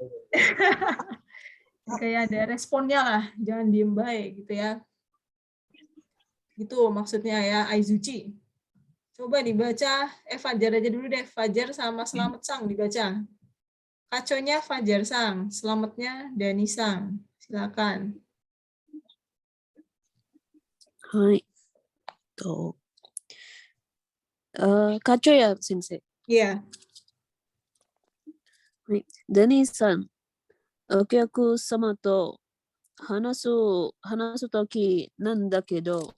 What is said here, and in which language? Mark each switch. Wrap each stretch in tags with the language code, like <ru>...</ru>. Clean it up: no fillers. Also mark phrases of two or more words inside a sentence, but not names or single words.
<id>Kayak ada responnya lah, jangan diem baik gitu ya. Gitu maksudnya ya, aizuchi. Coba dibaca, Fajar aja dulu deh, Fajar sama Selamat Sang dibaca. Kaconya Fajar Sang, selamatnya Dani Sang. Silakan.</id> <ja>はい。課長や先生。</ja> <id>Iya.</id> <ja>はい。デニーさん、お客様と話すときなんだけど、</ja>